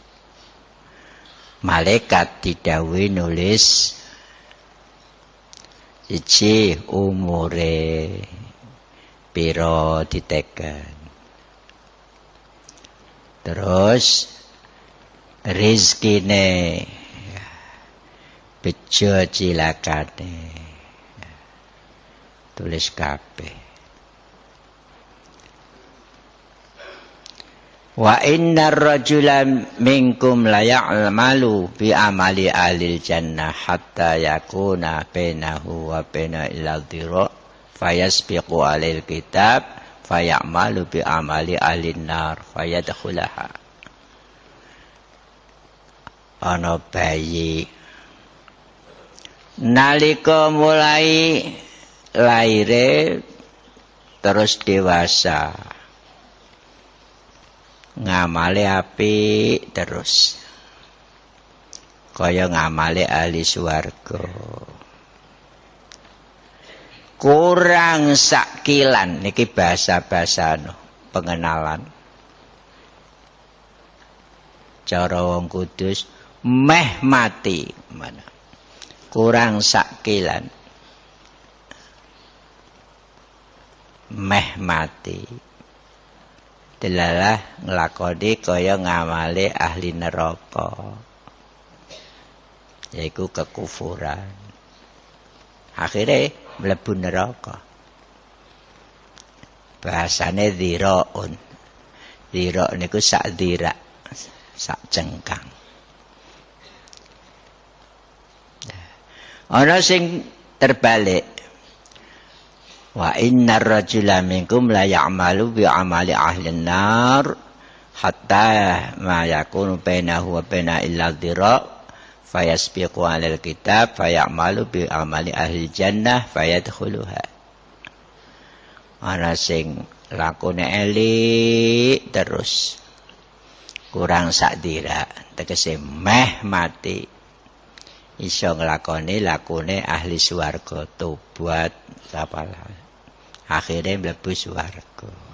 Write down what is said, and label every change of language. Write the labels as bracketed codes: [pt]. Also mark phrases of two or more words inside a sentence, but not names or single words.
[jv] Malaikat didhawuhi nulis siji umure pira diteken. Terus rezekine bejo cilakane tulis kabeh. [ar] وإن الرجل منكم ليعمل بعمل أهل الجنة حتى يكون بينه وبين إلا ذراع فيسبق عليه الكتاب فيعمل بعمل أهل النار فيدخلها. [jv] Ana bayi nalika mulai laire terus dewasa ngamale apik terus kaya ngamale ahli swarga. Kurang sakilan niki bahasa-bahasa pengenalan. Cara wong Kudus meh mati mana. Kurang sakilan. Meh mati. Delalah nglakoni kaya ngamale ahli neraka. Yaiku kekufuran. Akhirnya mlebu neraka. Bahasane dhiraun. Dhira niku sak dhira, sak cengkang. Ana sing terbalik. [ar] وإن الرجل منكم ليعمل بعمل أهل النار حتى ما يكون بينه وبين إلا ذراع فيسبق عليه الكتاب فيعمل بعمل أهل الجنة فيدخلها. [jv] Ana sing lakone elik terus kurang sakdira tegese meh mati iso nglakoni lakune ahli swarga tobat sapalah akhire mlebu swarga.